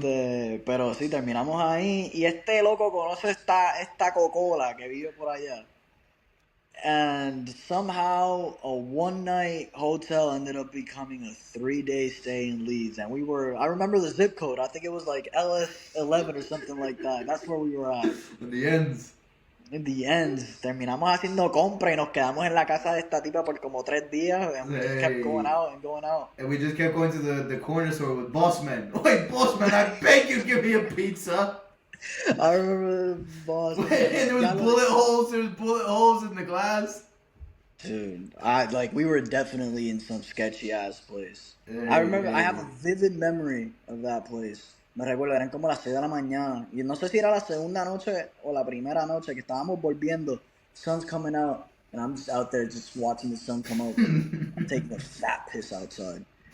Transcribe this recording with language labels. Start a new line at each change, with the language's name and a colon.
Spanish: Pero sí, terminamos ahí. Y este loco conoce esta cocola que vive por allá.
English: And somehow a one night hotel ended up becoming a 3 day stay in Leeds. And I remember the zip code. I think it was like LS11 or something like that. That's where we were at. The ends. In the end,
Spanish: terminamos haciendo compra y nos quedamos en la casa de esta tipa por como 3 días.
English: And we just kept going Hey. out and going out. And we just kept going to the corner store with Boss Man. Wait, Boss Man, I beg you, give me a pizza. I remember the boss. And there was bullet holes. There was bullet holes in the glass. Dude, we were definitely in some sketchy ass place. Hey, I remember I hey. have a vivid memory of that place.
Spanish: Me recuerdo, eran como las 6 de la mañana. Y no sé si era la segunda noche o la primera noche que estábamos volviendo.
English: Sun's coming out. And I'm just out there just watching the sun come out. I'm taking a fat piss outside.